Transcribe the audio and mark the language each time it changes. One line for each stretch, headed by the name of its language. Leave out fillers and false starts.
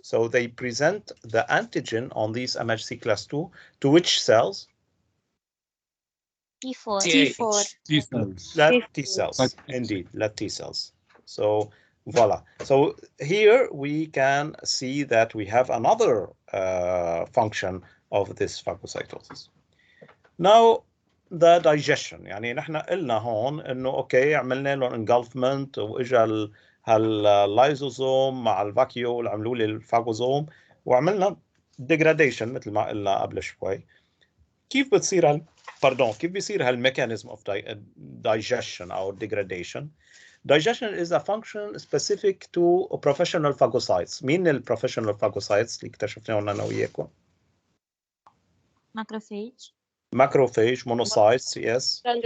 English: So they present the antigen on these MHC class 2 to which cells? T4. T cells. T cells. Indeed, T cells. So voila. So here we can see that we have another function of this phagocytosis. Now the digestion
Arabic: يعني نحن قلنا هون انه اوكي عملنا له engulfment واجا هاللايزوزوم مع الفاكيول اللي عملوا لي الفاجوزوم وعملنا degradation مثل ما قلنا قبل شوي. كيف بتصير كيف بيصير هالميكانيزم
English: of digestion او degradation؟ Digestion is a function specific to professional phagocytes.
Arabic: مين البروفيشنال phagocytes اللي اكتشفناهم انا وياكم؟
English: Macrophage, monocytes, yes.